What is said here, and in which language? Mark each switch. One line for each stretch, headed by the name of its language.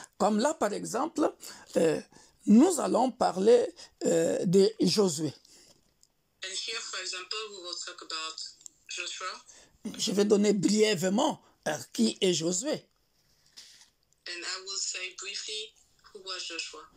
French: Comme là, par exemple, nous allons parler de Josué.
English: And here, for example, we will talk about Joshua.
French: Je vais donner brièvement qui est Josué.
English: And I will say briefly who was Joshua.